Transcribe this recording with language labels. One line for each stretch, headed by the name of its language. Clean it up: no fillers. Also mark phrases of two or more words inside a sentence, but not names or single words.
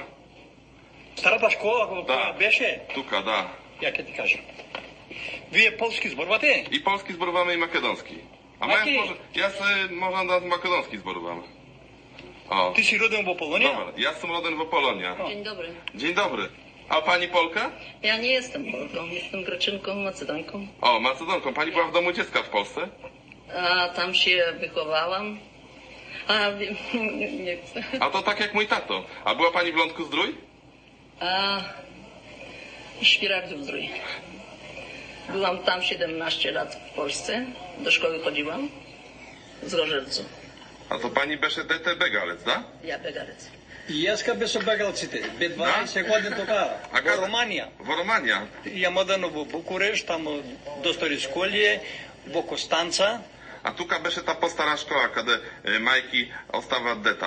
Macedonian: Старата школа, која беше? Тука, да. Ја ќе ти кажам. Вие полски зборувате? И полски зборуваме, и македонски. Ама јас можам да македонски зборувам. Ти си роден во Полонија? Добре, јас сум роден во Полонија.
Polish: Dzień dobry. Dzień dobry. A pani Polka? Ja nie jestem Polką, jestem Greczynką, Macedonką. O, Macedonką. Pani była w domu dziecka w Polsce? A tam się wychowałam. A nie chcę. A to tak jak mój tato. A była pani w Lądku Zdrój? A Świerak Zdrój. Byłam tam 17 lat w Polsce. Do szkoły chodziłam. Z Rożercu. A to pani
Macedonian: беше дете бегалец, да?
Polish: Ja begalec.
Macedonian: И јас беше бегалците, бе 12 години тогава, во Романија. Во Романија? Јам одено во Букуреш, тамо до Сторисколје, во Костанца. А тука беше та постара школа, каде мајки остават деца.